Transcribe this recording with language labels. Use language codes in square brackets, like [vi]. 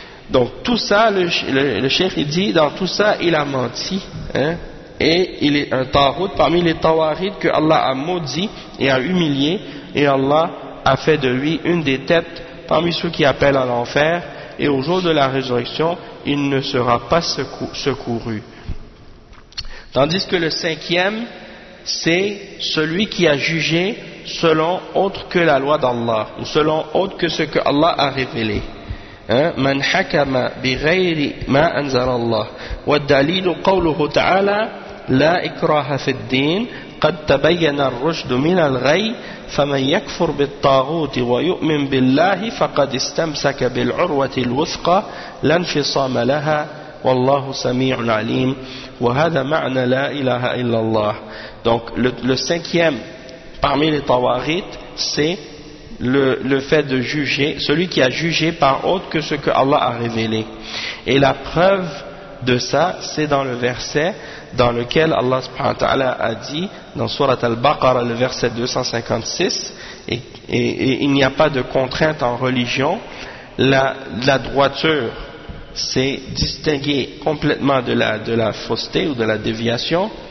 [fr] Donc tout ça, le cheikh il dit, dans tout ça il a menti, et il est un tawarit parmi les tawarits que Allah a maudit et a humilié, et Allah a fait de lui une des têtes parmi ceux qui appellent à l'enfer, et au jour de la résurrection, il ne sera pas secouru. Tandis que le cinquième, c'est celui qui a jugé selon autre que la loi d'Allah, ou selon autre que ce que Allah a révélé. [ar] من حكم بغير ما أنزل الله والدليل قوله تعالى لا إكراه في الدين قد تبين الرشد من الغي فمن يكفر بالطاغوت ويؤمن بالله فقد استمسك بالعروة الوثقى لا انفصام لها والله سميع عليم وهذا معنى لا إله إلا الله. [fr] Donc le cinquième parmi les tawaghit, c'est le fait de juger, celui qui a jugé par autre que ce que Allah a révélé. Et la preuve de ça, c'est dans le verset dans lequel Allah subhanahu wa ta'ala a dit, dans Surat al-Baqarah, le verset 256, et il n'y a pas de contrainte en religion, la droiture, c'est distinguer complètement de la fausseté ou de la déviation.